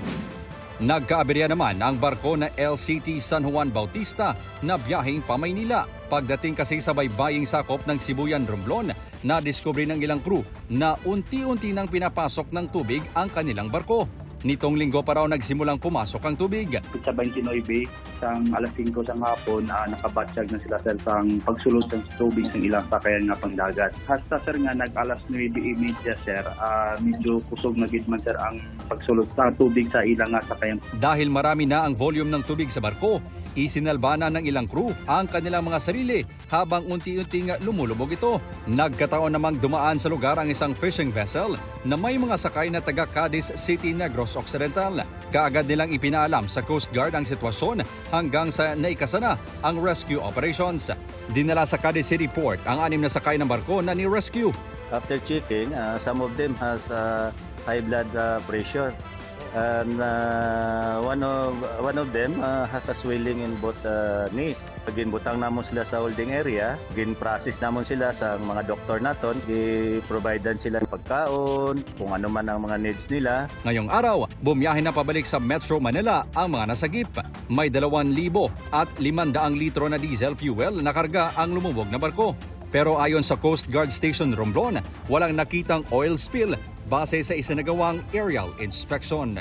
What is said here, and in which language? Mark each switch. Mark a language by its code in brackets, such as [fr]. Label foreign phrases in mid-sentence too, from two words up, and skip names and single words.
[tl] Nagkaaberya naman ang barko na LCT San Juan Bautista na biyaheng pa Maynila. Pagdating kasi sa baybaying sakop ng Sibuyan, Romblon, nadiskubre ng ilang crew na unti-unti nang pinapasok ng tubig ang kanilang barko. Nitong linggo pa raw nagsimulang pumasok ang tubig. [hil] Sa 29, sang alas 5 sa hapon, nakabatsyag na sila sir sang pagsulod ng tubig ng ilang sakayan nga pangdagat. Hasta sir nga nag-alas 9:30 sir, medyo kusog na gid man sir ang pagsulod sa tubig sa ilang nga sakayan. [tl] Dahil marami na ang volume ng tubig sa barko, isinalbana ng ilang crew ang kanilang mga sarili habang unti-unting lumulubog ito. Nagkataon namang dumaan sa lugar ang isang [en] fishing vessel [tl] na may mga sakay na taga Cadiz City, Negros Occidental. Kaagad nilang ipinaalam sa Coast Guard ang sitwasyon hanggang sa naikasana ang [en] rescue operations. [tl] Dinala sa Cadiz City Port ang 6 na sakay ng barko na ni-rescue. [en] After checking, some of them has high blood pressure. And one of them has a swelling in both knees. [hil] Ginbutang namon sila sa holding area, gin-process namon sila sa mga doktor naton, gi-providean sila ng pagkaon, kung ano man ang mga needs nila. [tl] Ngayong araw, bumiyahe na pabalik sa Metro Manila ang mga nasagip. May 2,000 at 500 litro na diesel fuel na karga ang lumubog na barko. Pero ayon sa Coast Guard Station Romblon, walang nakitang [en] oil spill [tl] base sa isinagawang [en] aerial inspection.